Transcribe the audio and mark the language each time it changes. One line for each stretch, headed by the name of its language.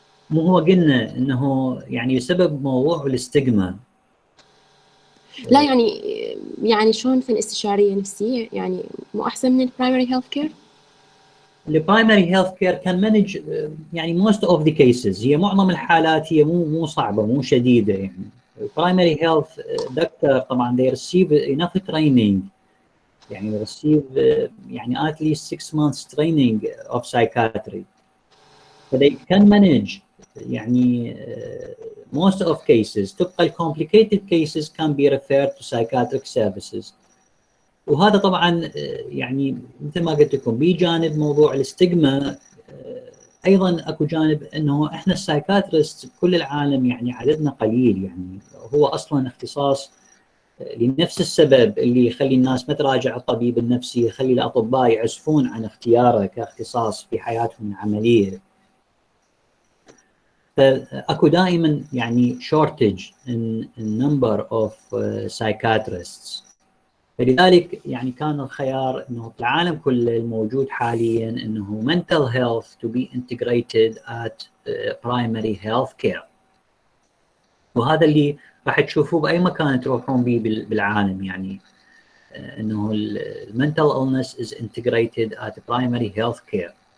Arabic: مو هو قلنا انه يعني بسبب موضوع الاستجما. لا يعني شلون في الاستشاريه نفسيه يعني مو احسن من البرايمري هيلث كير؟ البرايمري هيلث كير كان مانج يعني
English: most of the cases،
Arabic: هي معظم الحالات هي مو صعبه مو شديده يعني.
English: البرايمري health doctor طبعا they receive enough training، يعني receive يعني at least 6 months training of psychiatry. So they can manage يعني most of cases. تبقى complicated cases can be referred to psychiatric services.
Arabic: وهذا طبعا يعني مثل ما قلت لكم بجانب موضوع الاستجما، ايضا اكو جانب انه احنا السايكاتريست بكل العالم يعني عددنا قليل، يعني هو اصلا اختصاص لنفس السبب اللي يخلي الناس ما تراجع الطبيب النفسي، يخلي الاطباء يعزفون عن اختياره كاختصاص في حياتهم العمليه.
English: فاكو دائما يعني shortage in number of psychiatrists.
Arabic: فلذلك يعني كان الخيار انه في العالم كله الموجود حاليا انه
English: mental health to be integrated at primary health care.
Arabic: وهذا اللي راح تشوفوه باي مكان تروحون به بالعالم، يعني انه
English: mental illness is integrated at primary health care.